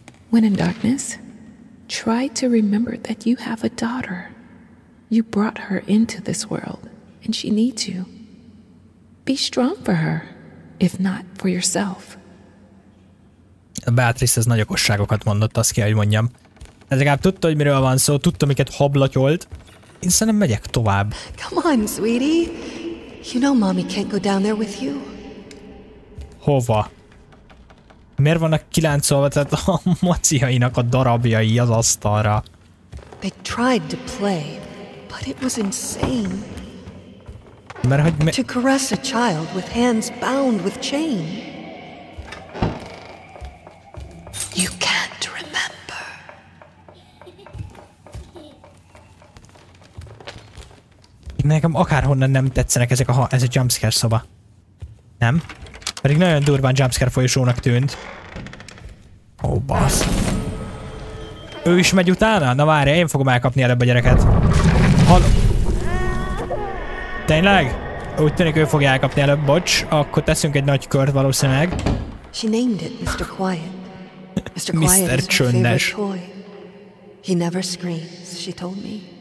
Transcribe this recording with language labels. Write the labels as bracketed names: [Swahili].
[English] When in darkness, try to remember that you have a daughter. You brought her into this world, and she needs you. Be strong for her, if not for yourself. [Hungarian] A Beatrice az nagy okosságokat mondott, azt kell, hogy mondjam. Ez legalább tudta, hogy miről van szó, tudta, miket hablatyolt. Én szerintem megyek tovább. [English] Come on, sweetie. You know mommy can't go down there with you. [Hungarian] Hova? Miért vannak kiláncolva, tehát a maciainak a darabjai az asztalra? [English] They tried to play, but it was insane. [Hungarian] Mert hogy [English] To caress a child with hands bound with chain. You can't remember. [Hungarian] Nekem akárhonnan nem tetszenek ezek ez a jumpscare szoba. Nem? Pedig nagyon durván jumpscare folyosónak tűnt. Ó, bassz. Ő is megy utána? Na várja, én fogom elkapni előbb a gyereket. Halló. Tényleg? Úgy tűnik, ő fogja elkapni előbb, bocs. Akkor teszünk egy nagy kört valószínűleg. [English] She named it Mr. Quiet. Mr. Quiet is her [Hungarian] Csöndes. [English] favorite toy. He never screams, she told me.